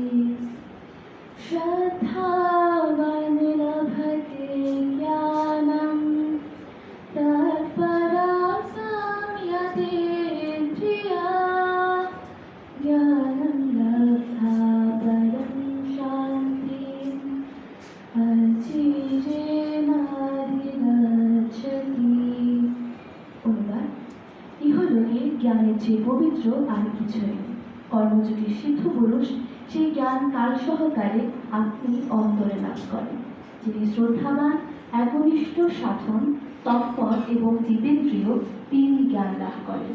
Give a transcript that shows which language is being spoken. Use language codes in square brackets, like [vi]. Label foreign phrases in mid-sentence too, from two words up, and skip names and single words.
[sa] श्रद्धावान् लभते ज्ञानं तत्परा संयतेन्द्रिया ज्ञानं लब्धा परं शान्तिम् अचिरेणाधिगच्छति। [bn] অনুবাদ ইহলোকে জ্ঞানের চেয়ে পবিত্র আর কিছুই নেই। কর্মযোগী সিদ্ধ পুরুষ সেই জ্ঞান কাল সহকারে আপনি অন্তরে লাভ করেন। যিনি শ্রদ্ধাবান একনিষ্ঠ সাধন তৎপর এবং জীবেন্দ্রীয় তিনি জ্ঞান লাভ করেন।